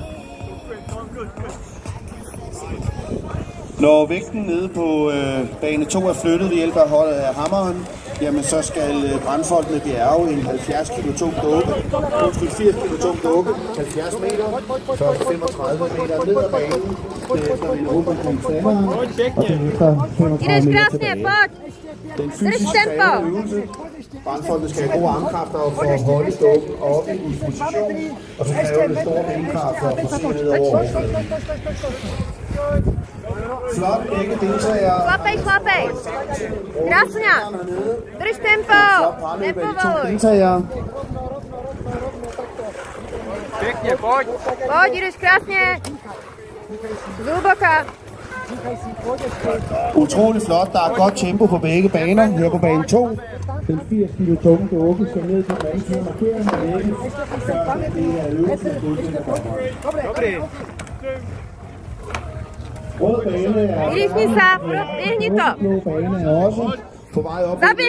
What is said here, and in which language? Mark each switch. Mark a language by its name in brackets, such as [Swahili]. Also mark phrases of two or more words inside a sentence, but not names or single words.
[Danish] Når vægten nede på bane 2 er flyttet ved hjælp af hammeren, jamen så skal brandfolkene bjerge en 80 kilo tung dukke, 70 meter, først 35 meter ned ad banen, derefter en åben omkring standeren, og derefter 35 meter tilbage. Den fysisk krævende øvelse. Brandfolkene skal have gode armkræfter for at holde dukken oppe i position, og så kræver det store benkraft for at få sig ned over overfladen. Flot, begge deltagere. [Czech] Slapej. Krásně. Drž tempo. Nepovoluj. Pěkně, pojď. Pojď, jdeš krásně. Zluboka. [Danish] Utrolig flot, der er godt tempo på begge baner. Her på bane 2. Den 80 kilo tunge dukke skal ned til den anden side af markeringen og lægge, før det er øvelsen godkendt af dommeren. Rød bane er blå bane er også på vej op.